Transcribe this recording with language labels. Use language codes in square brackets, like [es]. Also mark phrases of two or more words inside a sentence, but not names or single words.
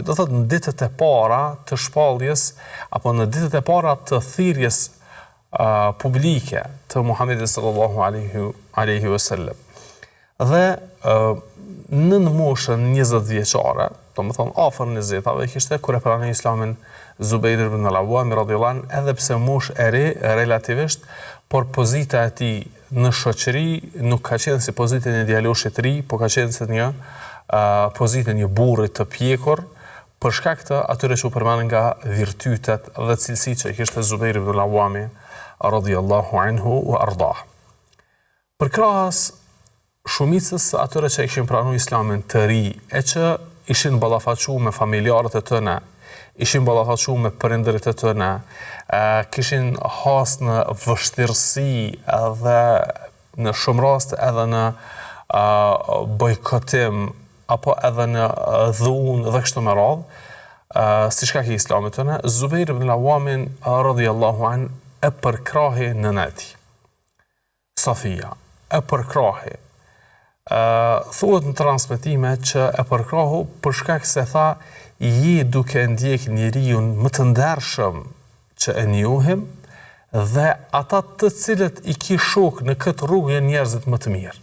[sq] Do thotë në ditët e para të shpalljes, apo në ditët e para të thirrjes publike të Muhamedit [ar] صلى الله عليه وسلم. [sq] Dhe në moshën 20 vjeçare, domethënë afër 20-ave, kishte kur e pranoi Islamin Zubair ibn al-Awwam [ar] رضي الله عنه, [sq] edhe pse moshë e re relativisht, por pozita e tij në shoqëri nuk ka qenë si pozita e një djaloshi të ri, por ka qenë si një pozitë një burri të pjekur, për shkak të atyre që u përmendën nga virtytet dhe cilësitë që kishte Zubair ibn al-Awwam [ar] رضي الله عنه وأرضاه. [sq] Përkrahas shumicës atyre që kishin pranuar Islamin të ri, e që ishin ballafaqur me familjarët e tyre, ishin ballafaqur me prindërit e tyre, kishin has në vështirësi edhe në shumë raste edhe në bojkotim apo edhe në dhunë dhe kështu me radhë, si shkak i Islamit tonë, Zubair ibn al-Awwam [ar] رضي الله عنه [sq] e përkrahi nënën e tij, Safia, e përkrahi. Thuhet në transmetime që e përkrahu për shkak se tha, je duke ndjek njeriu më të ndershëm që e njohim, dhe ata të cilët i ki shok në këtë rrugë janë njerëzit më të mirë.